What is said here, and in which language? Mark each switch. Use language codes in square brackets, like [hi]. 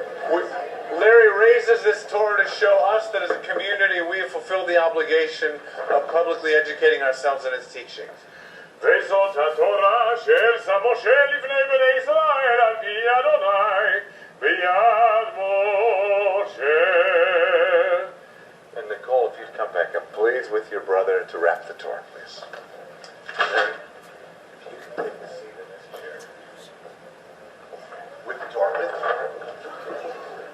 [en] Larry raises this Torah to show us that as a community we have fulfilled the obligation of publicly educating ourselves in its teachings. [he] וזאת התורה אשר שם משה לפני בני ישראל על פי אדוני ביד משה. [en] And Nicole, if you'd come back up, please, with your brother to wrap the Torah, please. And then, if you can take the seat in this chair. With the Torah, with the Torah.